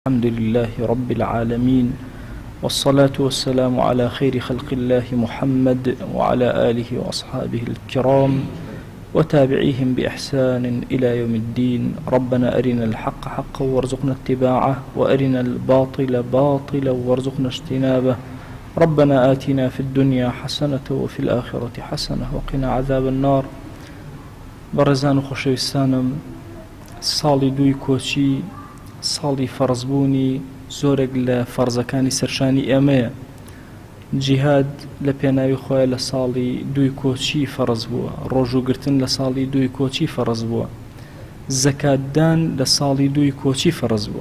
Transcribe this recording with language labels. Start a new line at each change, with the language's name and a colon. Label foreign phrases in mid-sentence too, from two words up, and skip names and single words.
Arabic: الحمد لله رب العالمين، والصلاة والسلام على خير خلق الله محمد وعلى آله وأصحابه الكرام وتابعيهم بإحسان إلى يوم الدين. ربنا أرنا الحق حقا وارزقنا اتباعه، وأرنا الباطل باطلا وارزقنا اجتنابه. ربنا آتنا في الدنيا حسنة وفي الآخرة حسنة وقنا عذاب النار.
Central Kurdish: بەڕێزان و خۆشەویستانم، ساڵی دووی کۆچی ساڵی فەرزبوونی زۆرێک لە فەرزەکانی سەرشانی ئێمەیە. جیهاد لە پێناوی خۆیان لە ساڵی دووی کۆچی فەرز بووە، ڕۆژوگرتن لە ساڵی دووی کۆچی فەرز بووە، زەکاتدان لە ساڵی دووی کۆچی فەرز بووە.